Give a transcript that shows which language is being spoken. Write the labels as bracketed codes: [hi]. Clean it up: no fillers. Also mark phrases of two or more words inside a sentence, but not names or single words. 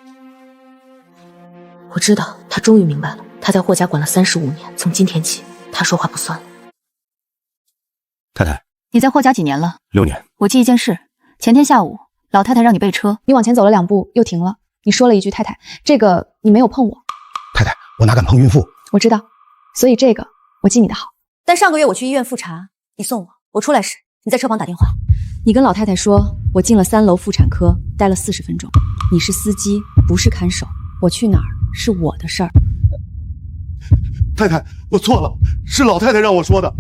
[zh] 我知道，他終於明白了，他在霍家管了35年，從今天起，他說話不算了。太太，你在霍家幾年了？6年。我记一件事，前天下午，老太太让你备车，你往前走了2步又停了，你说了一句太太，这个你没有碰我。太太，我哪敢碰孕婦？我知道，所以这个我记你的好。但上個月我去醫院複查，你送我出來時，你在車旁打電話，你跟老太太說，我進了3樓婦產科，待了40分鐘，你是司機，不是看守，我去哪兒是我的事兒。太太，我錯了，是老太太讓我說的。